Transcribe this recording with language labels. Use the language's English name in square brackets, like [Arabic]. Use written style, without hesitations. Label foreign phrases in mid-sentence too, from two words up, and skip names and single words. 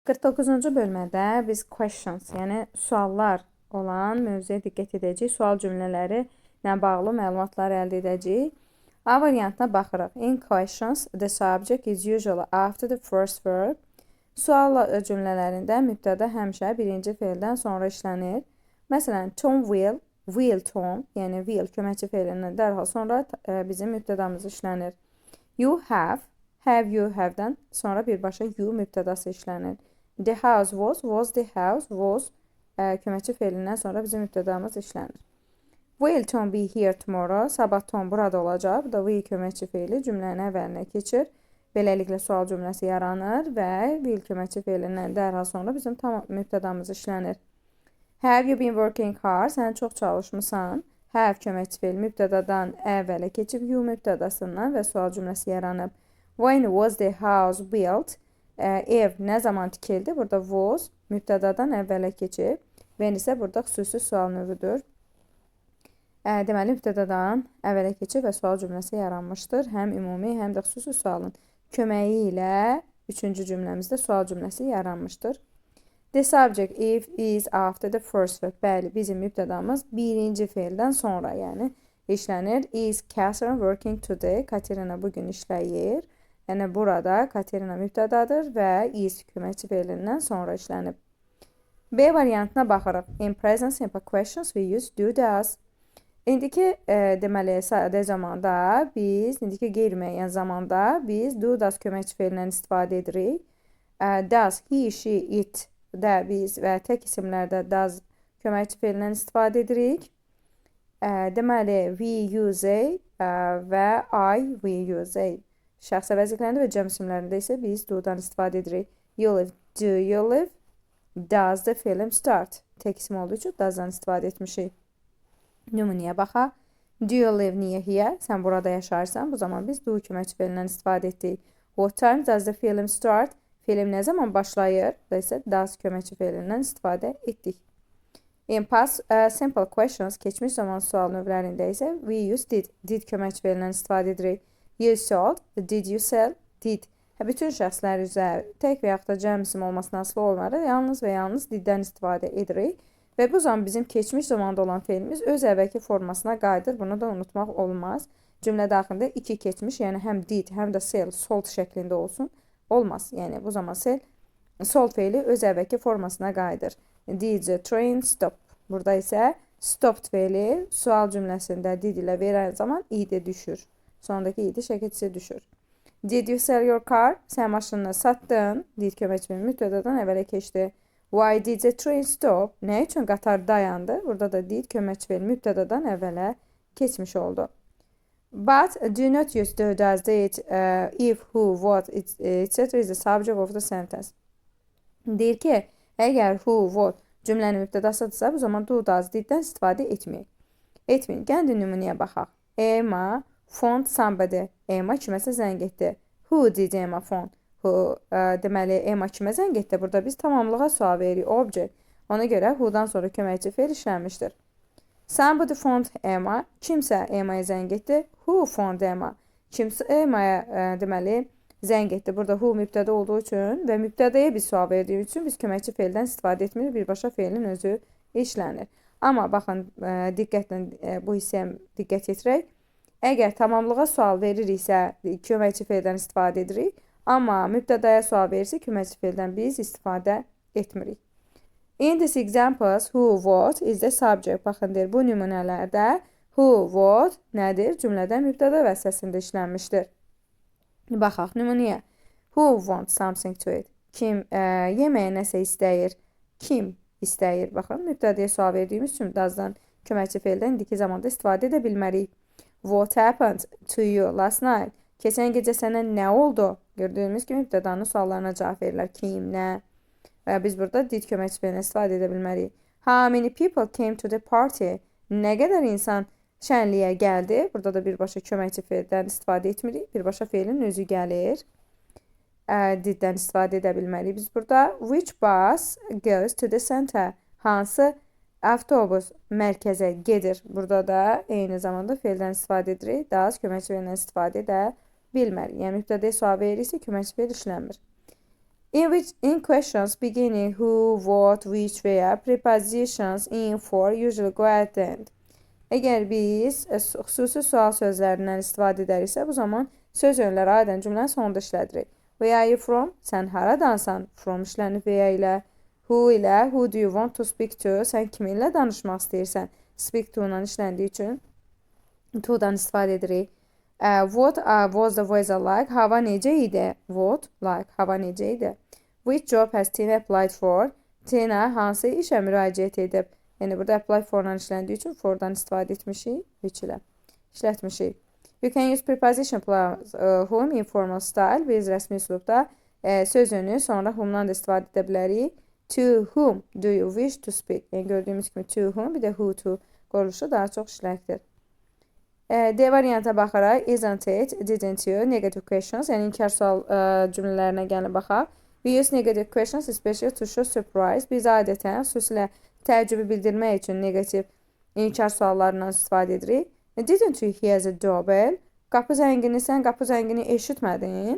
[Azerbaijani] 49-cu bölmədə biz questions, yəni suallar olan mövzuya diqqət edəcəyik. Sual cümlələri ilə bağlı məlumatları əldə edəcəyik. A variantına baxırıq. [English] In questions, the subject is usually after the first verb. [Azerbaijani] Sual cümlələrində mübtəda həmişə birinci feildən sonra işlənir. Məsələn, Tom will Tom, yəni will köməkçi feilindən dərhal sonra bizim mübtədamız işlənir. [English] You have you have- [Azerbaijani] dən sonra birbaşa you mübtədası işlənir. [English] The house was the house, [Azerbaijani] was köməkçi feilindən sonra bizim mübtədamız işlənir. [English] Will Tom be here tomorrow? [Azerbaijani] Sabah Tom burada olacaq. Bu da will köməkçi feili cümlənin əvvəlinə keçir. Beləliklə sual cümləsi yaranır və will köməkçi feilindən dərhal sonra bizim tam mübtədamız işlənir. [English] Have you been working hard? [Azerbaijani] Sən çox çalışmısan. Have köməkçi feili mübtədadan əvvələ keçib you mübtədasından və sual cümləsi yaranıb. [English] When was the house built? [Azerbaijani] Ev nə zaman tikildi? Burada was mübtədadan əvvələ keçib. When isə burada xüsusi sual növüdür. Deməli, mübtədadan əvvələ keçib və sual cümləsi yaranmışdır. Həm ümumi, həm də xüsusi sualın köməyi ilə üçüncü cümləmizdə sual cümləsi yaranmışdır. [English] The subject is after the first verb. [Azerbaijani] Bəli, bizim mübtədamız birinci feildən sonra, yəni işlənir. [English] Is Catherine working today? [Azerbaijani] Katerina bugün işləyir. Yəni burada Katerina mübtədadır və is köməkçi feilindən sonra işlənib. B variantına baxırıq. [English] In present simple questions we use do, does. [Azerbaijani] İndiki deməli sadə zamanda biz, indiki qeyri-müəyyən zamanda biz [English] do, does [Azerbaijani] köməkçi feilindən istifadə edirik. [English] Does, he, she, it [Azerbaijani] də biz və tək isimlərdə does köməkçi feilindən istifadə edirik. Deməli, [English] we use və I, we use. [Azerbaijani] Şəxs əvəzliklərində və cəm isimlərində isə biz do-dan istifadə edirik. [English] You live, do you live? Does the film start? [Azerbaijani] Tək isim olduğu üçün does-dan istifadə etmişik. Nümunəyə baxaq. [English] Do you live near here? [Azerbaijani] Sən burada yaşarsan. Bu zaman biz do köməkçi feilindən istifadə etdik. [English] What time does the film start? [Azerbaijani] Film nə zaman başlayır? Da isə does köməkçi feilindən istifadə etdik. [English] In past simple questions, [Azerbaijani] keçmiş zaman sual növlərində isə [English] we use did. [Azerbaijani] Did köməkçi feilindən istifadə edirik. [English] You sold, did you sell, did. [Azerbaijani] Bütün şəxslər üzrə tək və yaxud da cəm isim olmasına asılı olmalı, yalnız və yalnız diddən istifadə edirik. Və bu zaman bizim keçmiş zamanda olan feilimiz öz əvvəlki formasına qayıdır. Bunu da unutmaq olmaz. Cümlə daxilində iki keçmiş, yəni həm did, həm də [English] sell, sold [Azerbaijani] şəklində olsun. Olmaz. Yəni bu zaman [English] sell, sold [Azerbaijani] feili öz əvvəlki formasına qayıdır. [English] Did the train stop? [Azerbaijani] Burada isə stopped feili sual cümləsində did ilə verən zaman id düşür. Sondakı id şəkilçisi düşür. [English] Did you sell your car? [Azerbaijani] Sən maşınını satdın. Did köməkçi feili mübtədadan əvvələ keçdi. [English] Why did the train stop? [Azerbaijani] Nə üçün qatar dayandı? Burada da did köməkçi feili mübtədadan əvvələ keçmiş oldu. [English] But do not use do, does, did, if, who, what, etc. is the subject of the sentence. [Azerbaijani] Deyir ki, əgər [English] who, what [Azerbaijani] cümlənin mübtədasıdırsa, bu zaman [English] do, does, diddən [Azerbaijani] istifadə etməyin. Gəlin nümunəyə baxaq. [English] Emma phoned somebody. [Azerbaijani] Emma kiməsə zəng etdi. [English] Who did Emma phone? [Azerbaijani] Deməli, Emma kimə zəng etdi? Burada biz tamamlığa sual veririk. Object. Ona görə who-dan sonra köməkçi feil işlənmişdir. [English] Somebody phoned Emma. [Azerbaijani] Kimsə Emma'ya zəng etdi. [English] Who phoned Emma? [Azerbaijani] Kimsə Emma'ya deməli zəng etdi. Burada who mübtəda olduğu üçün və mübtədaya bir sual verdiyimiz üçün biz köməkçi feildən istifadə etmirik. Birbaşa feilin özü işlənir. Amma baxın, diqqətlə bu hissəyə diqqət yetirək. Əgər tamamlığa sual veririksə, köməkçi feildən istifadə edirik. Amma mübtədaya sual verirsə, köməkçi feildən biz istifadə etmirik. [English] In this examples, who, what is the subject? [Azerbaijani] Baxın, deyir, bu nümunələrdə [English] who, what [Azerbaijani] nədir? Cümlədə mübtəda vəzifəsində işlənmişdir. Baxaq nümunəyə. [English] Who wants something to eat? [Azerbaijani] Kim yeməyə nəsə istəyir? Kim istəyir? Baxın, mübtədaya sual verdiyimiz üçün does-dan köməkçi feildən indiki zamanda istifadə edə bilmərik. [English] What happened to you last night? [Azerbaijani] Keçən gecə sənə nə oldu? Gördüyümüz kimi mübtədanın suallarına cavab verirlər. Kim, nə? Və biz burada did köməkçi feilindən istifadə edə bilmərik. [English] How many people came to the party? [Azerbaijani] Nə qədər insan şənliyə gəldi? Burada da birbaşa köməkçi feildən istifadə etmirik. Birbaşa feilin özü gəlir. Diddən istifadə edə bilmərik. Biz burada [English] which bus goes to the center? [Azerbaijani] Hansı avtobus mərkəzə gedir? Burada da eyni zamanda feildən istifadə edirik. Does köməkçi feilindən istifadə edə bilmərik. Yəni mübtədaya sual veririksə köməkçi feil işlənmir. [English] In questions beginning who, what, which veya prepositions in, for usually go at the end. [Azerbaijani] Əgər biz xüsusi sual sözlərindən istifadə edəriksə, bu zaman söz yönləri adətən cümlənin sonunda işlədirik. [English] Where are you from? [Azerbaijani] Sən haradansan? From işlənir where ilə. Who ilə. [English] Who do you want to speak to? [Azerbaijani] Sən kiminlə danışmaq istəyirsən? [English] Speak to [Azerbaijani] ilə işləndiyi üçün to-dan istifadə edirik. [English] What was the weather like? [Azerbaijani] Hava necə idi? [English] What like. [Azerbaijani] Hava necə idi? [English] Which job has Tina applied for? [Azerbaijani] Tina hansı işə müraciət edib? Yəni burada [English] apply for- [Azerbaijani] la işləndiyi üçün for-dan istifadə etmişik, which ilə işlətmişik. [English] You can use preposition plus whom in formal style. [Azerbaijani] Biz rəsmi üslubda söz yönü sonra whom-dan da istifadə edə bilərik. [English] To whom do you wish to speak? [Azerbaijani] Yəni gördüyümüz kimi [English] to whom, [Azerbaijani] bir də [English] who to [Azerbaijani] quruluşu daha çox işləkdir. D variantına baxaraq, [English] isn't it, didn't you, negative questions, [Azerbaijani] yəni inkar sual cümlələrinə gəlin baxaq. [English] We use negative questions especially to show surprise. [Azerbaijani] Biz adətən xüsusilə təəccübü bildirmək üçün negativ inkar suallarından istifadə edirik. [English] Didn't you hear the doorbell? [Azerbaijani] Qapı zəngini, sən qapı zəngini eşitmədin?